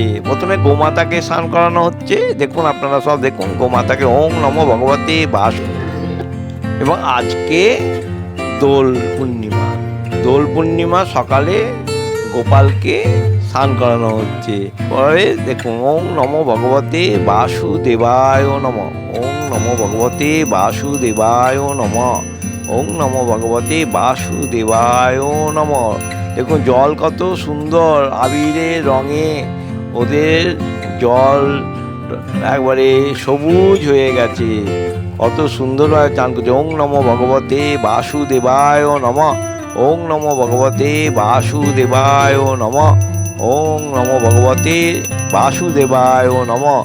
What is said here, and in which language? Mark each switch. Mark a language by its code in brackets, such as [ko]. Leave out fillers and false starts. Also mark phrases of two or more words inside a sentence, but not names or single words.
[bn] প্রথমে গোমাতাকে স্নান করানো হচ্ছে, দেখুন আপনারা সব দেখুন গোমাতাকে। [sa] ওং নমো ভগবতে বাসু। [bn] এবং আজকে দোল পূর্ণিমা, দোল পূর্ণিমা সকালে গোপালকে স্নান করানো হচ্ছে। পরে দেখুন [sa] ওং নমো ভগবতে বাসুদেবায় নমঃ। ওং নমো ভগবতে বাসুদেবায় নমঃ। ওং নমো ভগবতে বাসুদেবায় নমঃ। [bn] দেখুন জল কত সুন্দর আবিরের রঙে, ওদের জল একবারে সবুজ হয়ে গেছে, কত সুন্দরভাবে চান করছে। [sa] ওং নমো ভগবতে বাসুদেবায় নমঃ। ওং নমো ভগবতে বাসুদেবায় নমঃ। ওং নমো ভগবতে বাসুদেবায় নমঃ।